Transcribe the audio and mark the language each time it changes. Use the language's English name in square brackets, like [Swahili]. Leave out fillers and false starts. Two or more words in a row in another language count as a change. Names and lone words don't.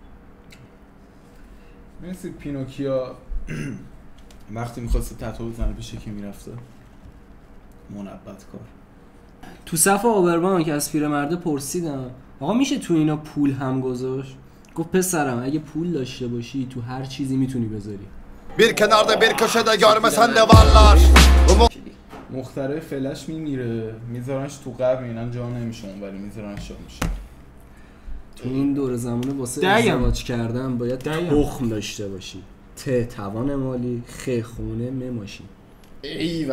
[Persian] مثل پینوکیا وقتی میخواسته تتو بزنه پیش کی میرفته؟ منبت کار. تو صف آبربانک از پیرمرده پرسیدم آقا میشه تو اینا پول هم گذاشت؟ گفت پسرم اگه پول داشته باشی تو هر چیزی میتونی بذاری. [Turkish] Bir kenarda bir köşede görmesen de varlar. [Persian] مخترع فلش میمیره میذارنش تو قبر، اینا جا نمیشه اونوری میذارنش جا میشه. تو این دور زمانه واسه ازدواج کردن باید تخم داشته باشی. توان مالی، خونه، ماشین. ایول.